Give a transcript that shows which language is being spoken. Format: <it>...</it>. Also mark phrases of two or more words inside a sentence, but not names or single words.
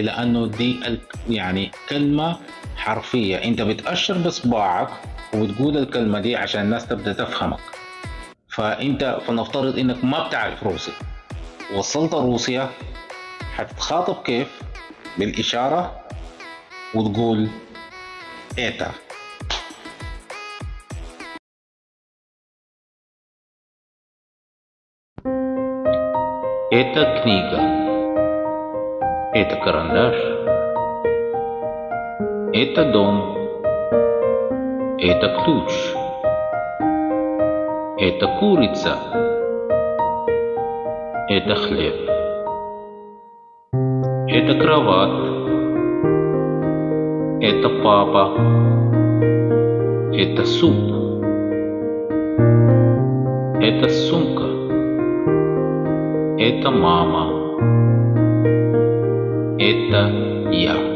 <ar>لأنه دي يعني كلمة حرفية، أنت بتأشر بصباعك وبتقول الكلمة دي عشان الناس تبدأ تفهمك. فأنت فنفترض إنك ما بتعرف روسي، وصلت روسيا، حتتخاطب كيف؟ بالإشارة وتقول إيتا.</ar> <ru>Это книга, это карандаш, это дом, это ключ, это курица, это хлеб, это кровать, это папа, это суп, это сумка, это мама, это я.</ru>